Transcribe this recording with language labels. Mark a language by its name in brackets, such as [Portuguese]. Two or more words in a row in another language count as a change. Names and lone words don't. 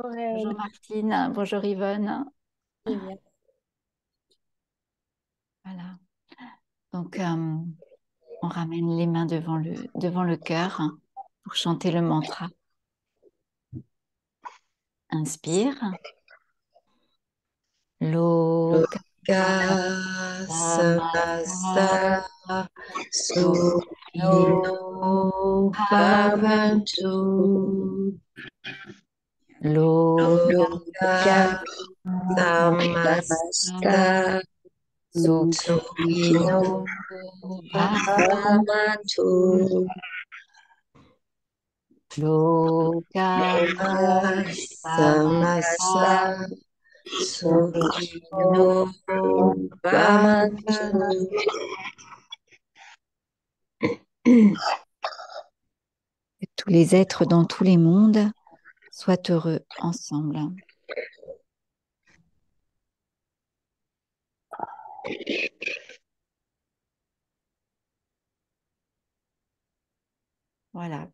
[French] bonjour Martine, bonjour Yvonne. Merci. Voilà. Donc, on ramène les mains devant le cœur pour chanter le mantra. Inspire. [Sanskrit] Loka Loka samasta samasta sukhino sukhino bhavantu. bhavantu. Loka Loka samasta sukhino sukhino bhavantu. bhavantu. Loka Loka samasta samasta sukhino bhavantu. [French] que tous les êtres dans tous les mondes soient heureux ensemble. Voilà.